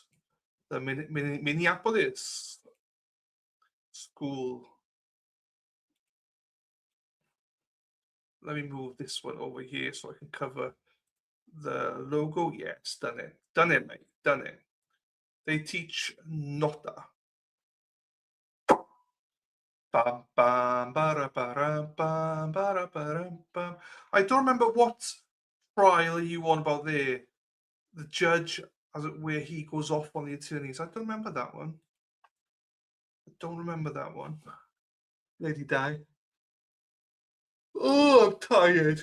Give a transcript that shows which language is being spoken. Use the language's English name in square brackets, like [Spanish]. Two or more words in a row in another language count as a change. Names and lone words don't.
[English] The Minneapolis school. Let me move this one over here so I can cover the logo. Yeah, it's done it. Done it, mate. Done it. They teach nota. Bam, bam, bara, bara, bam, bara, bara, bam. I don't remember what trial are you on about there? The judge, where he goes off on the attorneys. I don't remember that one. Lady Di. Oh, I'm tired.